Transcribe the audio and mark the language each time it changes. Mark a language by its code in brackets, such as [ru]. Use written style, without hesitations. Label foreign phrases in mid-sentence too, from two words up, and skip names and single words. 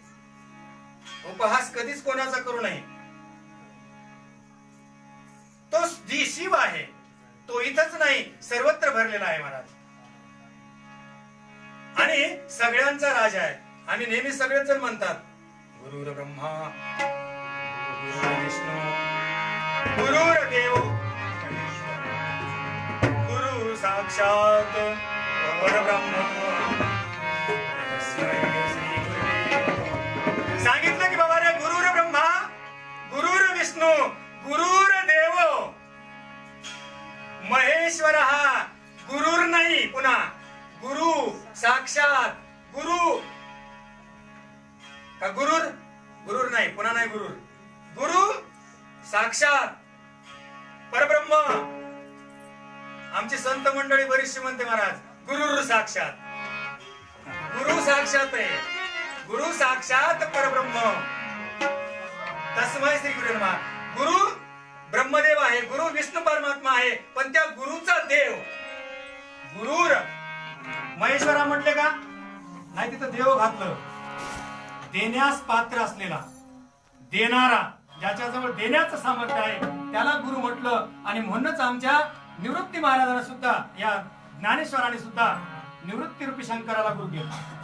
[mr] उपहास कधीच कोणाचा करू नये. तो जी शिव आहे तो इथंच नाही, सर्वत्र भरलेला आहे महाराज, आणि सगळ्यांचा राजा आहे. आणि नेहमी सगळेच जण म्हणतात [sa] गुरुर ब्रह्मा गुरुर विष्णू गुरुर देव गुरु साक्षात परब्रह्म. [mr] सांगितलं की बाबा रे, [sa] विष्णू गुरुर्देव महेश्वर. [mr] हा गुरुर नाही, पुन्हा [sa] गुरु साक्षात [mr] गुरु का गुरुर, गुरुर नाही, पुन्हा नाही गुरुर, [sa] गुरु साक्षात परब्रह्म. [mr] आमची संत मंडळी बरीचशी म्हणते महाराज [sa] गुरुर साक्षात. गुरु साक्षात [mr] आहे, [sa] गुरु साक्षात परब्रह्म. तस्मै श्री गुरु नमः. [mr] गुरु ब्रह्मदेव आहे, गुरु विष्णू परमात्मा आहे, पण त्या गुरुचा देव गुरुर. महेश्वरा म्हटले का नाही, तिथं देव घातलं. देण्यास पात्र असलेला, देणारा, ज्याच्याजवळ देण्याचं सामर्थ्य आहे त्याला गुरु म्हटलं. आणि म्हणूनच आमच्या निवृत्ती महाराजांना सुद्धा, या ज्ञानेश्वराने सुद्धा निवृत्ती रूपी शंकराला गुरु केला.